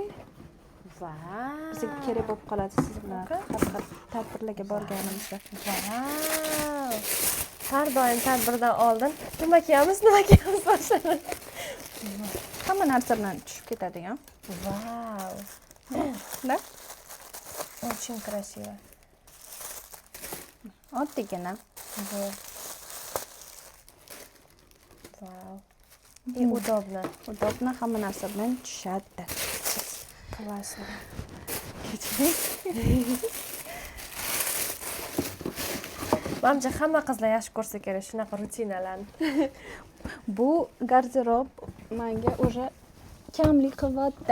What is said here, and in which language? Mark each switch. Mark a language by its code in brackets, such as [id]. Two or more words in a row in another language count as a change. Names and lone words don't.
[en] Wow. [uz] Bizga kerak bo'lib qoladi siz bilan tadbirlarga borganimizda. [en] Wow. [uz] Har doim tadbirdan oldin nima kiyamiz boshlanadi. Hamma narsa bilan tushib ketadigan. [en] Wow. [ru] Da? Очень красиво. [uz] Oddiygina. [en] Wow. [ru] И удобно. [uz] Udobno, hamma narsa bilan tushadi. [ru] Классно. [uz] Menimcha hamma qizlar yaxshi ko'rsa kerak shunaqa rutinalarni. Bu garderob menga уже kamlik qilyapti.